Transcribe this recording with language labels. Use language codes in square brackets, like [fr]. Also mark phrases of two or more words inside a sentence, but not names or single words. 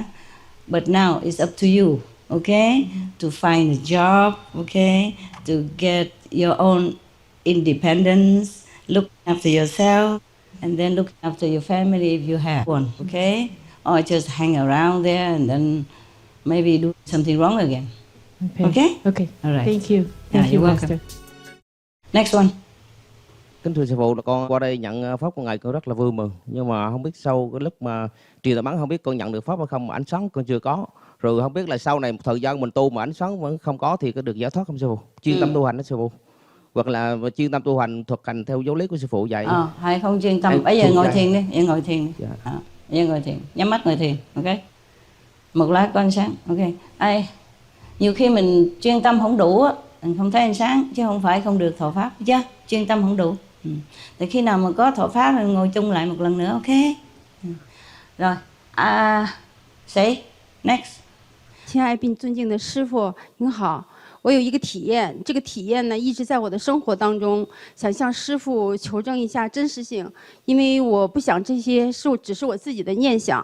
[en] But now it's up to you, okay, to find a job, okay, to get your own independence, look after yourself, and then look after your family if you have one, okay, or just hang around there and then maybe do something wrong again. Okay? Okay. All right. Thank you. Thank you, welcome. Master. Next one. [vi] Kính thưa sư phụ, là con qua đây nhận pháp của ngài con rất là vui mừng, nhưng mà không biết sau cái lúc mà truyền tà bắn không biết con nhận được pháp hay không, mà ánh sáng con chưa có, Rồi không biết là sau này một thời gian mình tu mà ánh sáng vẫn không có thì có được giải thoát không sư phụ? Chuyên tâm tu hành đó sư phụ. Hoặc là chuyên tâm tu hành thực hành theo giáo lý của sư phụ dạy. Hay không chuyên tâm. Bây giờ ngồi thiền đi, em ngồi thiền đi. Em ngồi thiền, nhắm mắt ngồi thiền, ok? Một lát có ánh sáng, ok? Nhiều khi mình chuyên tâm không đủ á, mình không thấy ánh sáng, chứ không phải không được thọ pháp, chứ chuyên tâm không đủ. Thì khi nào mà có thọ pháp thì ngồi chung lại một lần nữa, ok? Rồi, [zh] 谁 next？亲爱并尊敬的师父，您好。我有一个体验，这个体验呢一直在我的生活当中，想向师父求证一下真实性，因为我不想这些只是我自己的念想。